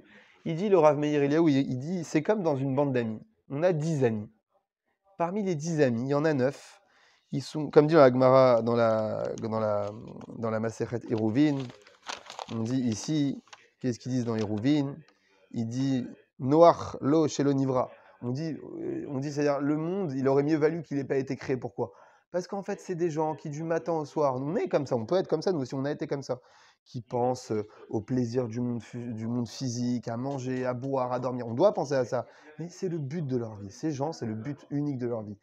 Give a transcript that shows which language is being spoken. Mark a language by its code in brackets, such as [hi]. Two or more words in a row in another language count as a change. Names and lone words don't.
[fr] Il dit, le Rav Meir Eliaou, il dit, c'est comme dans une bande d'amis. On a 10 amis. Parmi les 10 amis, il y en a 9. Ils sont, comme dit dans la Gemara, dans la Masechet Eruvin, on dit ici, qu'est-ce qu'ils disent dans Eruvin? Il dit, [he] נוח לו שלא נברא. [fr] On dit, c'est-à-dire, le monde, il aurait mieux valu qu'il n'ait pas été créé. Pourquoi? Parce qu'en fait, c'est des gens qui, du matin au soir, on est comme ça, on peut être comme ça, nous aussi, on a été comme ça, qui pensent au plaisir du monde physique, à manger, à boire, à dormir. On doit penser à ça. Mais c'est le but de leur vie. Ces gens, c'est le but unique de leur vie.